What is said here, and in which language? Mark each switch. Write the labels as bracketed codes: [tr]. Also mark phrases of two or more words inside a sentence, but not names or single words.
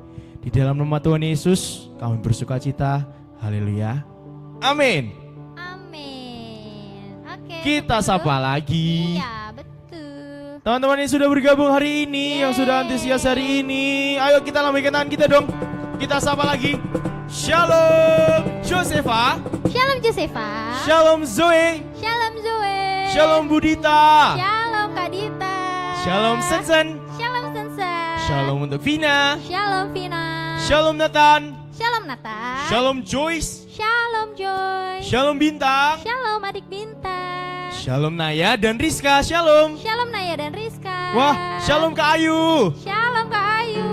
[id] Di dalam nama Tuhan Yesus, kami bersukacita. Haleluya. Amin. Amin. Oke. Kita betul. sapa lagi. Iya, betul. Teman-teman yang sudah bergabung hari ini, yang sudah antusias hari ini, ayo kita lambaikan tangan kita dong. Kita sapa lagi. Shalom Josefa. Shalom Josefa. Shalom Zoe. Shalom Zoe. Shalom Budita. Shalom Kak Dita. Shalom Sensen. Shalom Sensen. Shalom untuk Vina. Shalom Vina. Shalom Nathan. Shalom Nata. Shalom Joyce. Shalom Joy. Shalom Bintang. Shalom adik Bintang. Shalom Naya dan Rizka. Shalom. Shalom Naya dan Rizka. Wah, shalom Kak Ayu. Shalom Kak Ayu.